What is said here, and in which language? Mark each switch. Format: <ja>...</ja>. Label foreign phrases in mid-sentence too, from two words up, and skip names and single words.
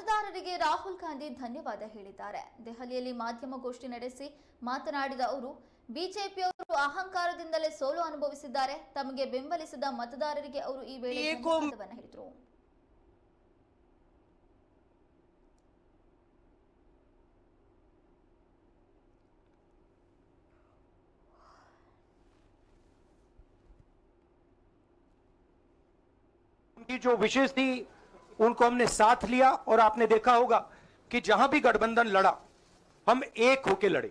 <kn>ಮತದಾರರಿಗೆ ರಾಹುಲ್ ಗಾಂಧಿ ಧನ್ಯವಾದ ಹೇಳಿದ್ದಾರೆ. ದೆಹಲಿಯಲ್ಲಿ ಮಾಧ್ಯಮಗೋಷ್ಠಿ ನಡೆಸಿ ಮಾತನಾಡಿದ ಅವರು, ಬಿಜೆಪಿಯವರು ಅಹಂಕಾರದಿಂದಲೇ ಸೋಲು ಅನುಭವಿಸಿದ್ದಾರೆ. ತಮಗೆ ಬೆಂಬಲಿಸಿದ ಮತದಾರರಿಗೆ ಅವರು ಈ ವೇಳೆ ಧನ್ಯವಾದವನ್ನು ಹೇಳಿದರು.</kn> <hi>उनकी जो विशेष थी उनको हमने साथ लिया और आपने देखा होगा कि जहां भी गठबंधन लड़ा हम एक होकर लड़े.</hi>